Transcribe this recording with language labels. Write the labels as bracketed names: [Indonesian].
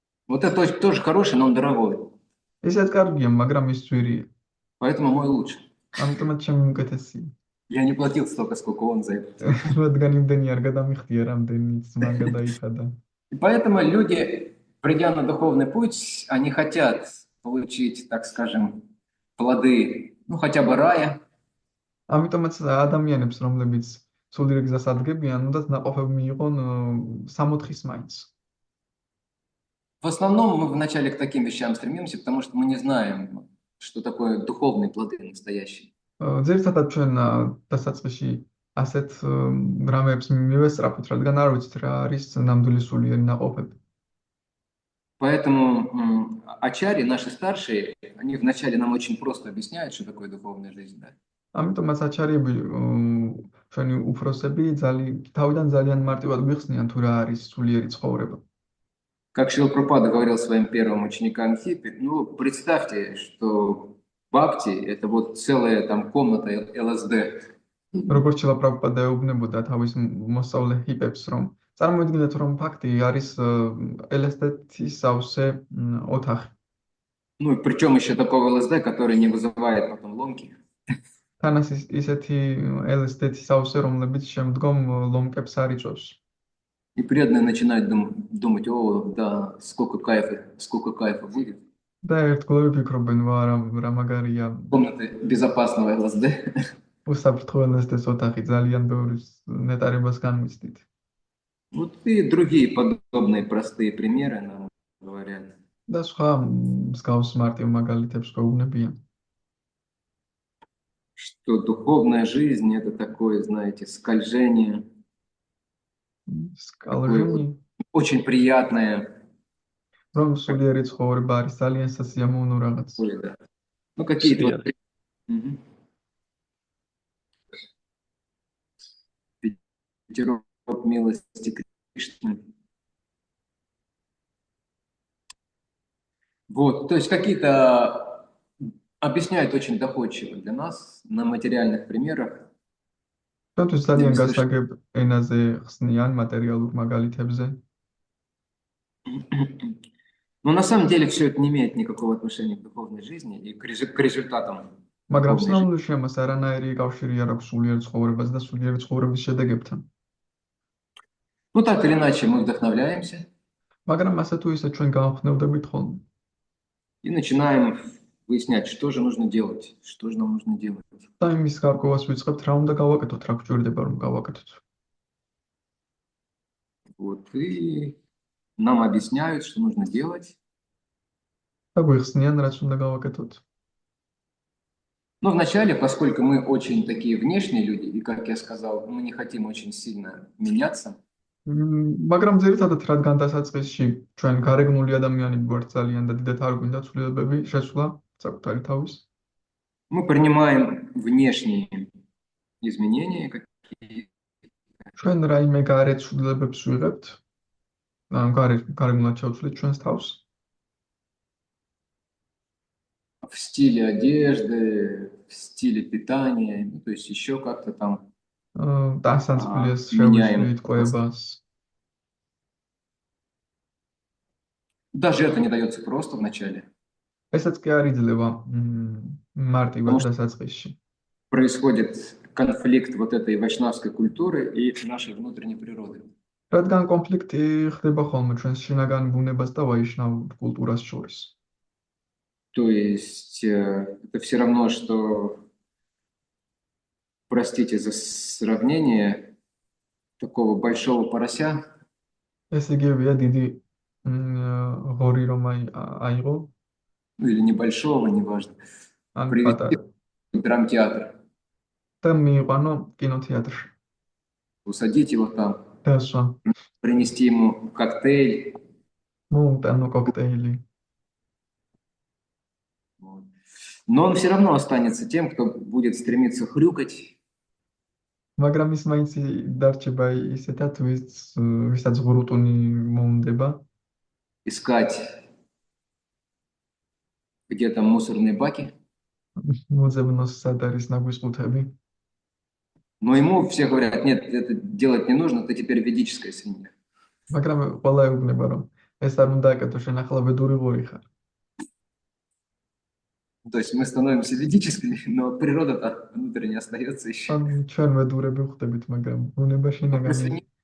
[Russian] Вот это тоже хороший, но он дорогой. [Georgian] ისეც კარგია, მაგრამ ის ძვირია. [Russian] Поэтому мой лучше. [Georgian] ამიტომაც ჩემი უკეთესია. [Russian] Я не платил столько, сколько он за это. [Georgian] რადგან იმდენი არ გადამიხდია, რამდენიც მან გადაიხადა. [Russian] И поэтому люди, придя на духовный путь, они хотят получить, так скажем, плоды, ну, хотя бы рая. [Georgian] ამიტომაც ადამიანებს, რომლებიც სულიერ გზას ადგებიან, უნდათ ნაყოფები მიიღონ სამოთხის მაინც. [Russian] В основном мы вначале к таким вещам стремимся, потому что мы не знаем, что такое духовные плоды настоящие. [Georgian] ძირითადად ჩვენ დასაწყისში ასეთ რამეებს მივესწრაფით, რადგან არ ვიცით რა არის ნამდვილი სულიერი ნაყოფები. [Russian] Поэтому ачари, наши старшие, они вначале нам очень просто объясняют, что такое духовная жизнь. Да? [Georgian] ამიტომაც აჩარიები ჩვენი უფროსები თავიდან ძალიან მარტივად გვიხსნიან თუ რა არის სულიერი ცხოვრება. [Russian] Как Шрила Прабхупада говорил своим первым ученикам хиппи, ну, представьте, что бхакти – это вот целая там комната ЛСД. [Georgian] როგორც ჩილა პრაბჰუპადა ეუბნებოდა თავის მოსწავლე ჰიპებს, რომ წარმოიდგინეთ, რომ ფაქტი არის LSD-ის სავსე ოთახი. [Russian] Ну, и причем еще такого ЛСД, который не вызывает потом ломки. [Georgian] თან ისეთი LSD-ის სავსე, რომლებიც შემდგომ ლომკებს არ იწვევს. [Russian] И преданные начинают думать, о, да, сколько кайфа будет. [Georgian] და ერთგულები ფიქრობენ, რა მაგარია. [Russian] Комнаты безопасного ЛСД. [Georgian] უსაფრთხო LSD-ის ოთახი, ძალიან ბევრი ნეტარებას განვიცდით. [Russian] Вот и другие подобные простые примеры нам говорят. [Georgian] და სხვა მსგავს მარტივ მაგალითებს გვეუბნებიან. [Russian] Что духовная жизнь – это такое, знаете, скольжение. Скольжение. Очень приятное. [Georgian] Რომ სულიერი ცხოვრება არის ძალიან სასიამოვნო რაღაც. [Russian] Да. Ну, какие-то ветерок милости Кришны. Вот, то есть какие-то объясняют очень доходчиво для нас на материальных примерах. [Georgian] Თუმცა ძალიან გასაგებ ენაზე ხსნიან მატერიალურ მაგალითებზე. [Russian] Но на самом деле все это не имеет никакого отношения к духовной жизни и к результатам. [Georgian] მაგრამ სინამდვილეში ამას არანაირი კავშირი არ აქვს სულიერ ცხოვრებას და სულიერი ცხოვრების შედეგებთან. [Russian] Ну так или иначе мы вдохновляемся. [Georgian] მაგრამ ასე თუ ისე ჩვენ გამხნევდებით ხოლმე. [Russian] И начинаем выяснять, что же нужно делать, что же нам нужно делать. [Georgian] და იმის გარკვევას ვიწყებთ, რა უნდა გავაკეთოთ, რა გვჭირდება რომ გავაკეთოთ. [Russian] Вот и нам объясняют, что нужно делать. [Georgian] და გვიხსნიან, რაც უნდა გავაკეთოთ. [Russian] Но вначале, поскольку мы очень такие внешние люди, и, как я сказал, мы не хотим очень сильно меняться. [Georgian] მაგრამ ძირითადად რადგან დასაწყისში ჩვენ გარეგნული ადამიანები ვართ ძალიან და დიდად არ გვინდა ცვლილებები შესვლა საკუთარი თავის. [Russian] Мы принимаем внешние изменения, какие [Georgian] ჩვენ რაიმე გარე ცვლილებებს ვიღებთ. გარეგნულად შევცვლით ჩვენს თავს. [Russian] В стиле одежды, в стиле питания, ну, то есть еще как-то там [Georgian] დასანცველიას შევცვლით კვებას. [Russian] Даже это не дается просто вначале. [Georgian] ესაც კი არ იძლევა მარტივად დასაწყისში. [Russian] Происходит конфликт вот этой вайшнавской культуры и нашей внутренней природы. [Georgian] რადგან კონფლიქტი ხდება ხოლმე ჩვენს შინაგან ბუნებას და ვაიშნავ კულტურას შორის. [Russian] То есть это все равно, что, простите за сравнение, такого большого порося. [Georgian] ეს იგივეა დიდი ღორი რომ აიღო. [Russian] Или небольшого, неважно. Привести в драмтеатр. [Georgian] და მიიყვანო კინოთეატრში. [Russian] Усадить его там. [Georgian] დასვა. [Russian] Принести ему коктейль. [Georgian] მოუტანო коктейли. [Russian] Но он все равно останется тем, кто будет стремиться хрюкать. [Georgian] მაგრამ ის მაინც დარჩება ისეთად, ვისაც ღრუტუნი მოუნდება. [Russian] Искать где там мусорные баки. [Georgian] მოძებნოს სად არის ნაგვის ყუთები. [Russian] Но ему все говорят, нет, это делать не нужно, ты теперь ведическая свинья. [Georgian] მაგრამ ყველა ეუბნება, რომ ეს არ უნდა აკეთო, შენ ახლა ვედური ღორი ხარ. [Russian] То есть мы становимся ведическими, но природа-то внутренне остается еще. [Georgian] ჩვენ ვედურები ვხდებით, მაგრამ ბუნება შინაგანი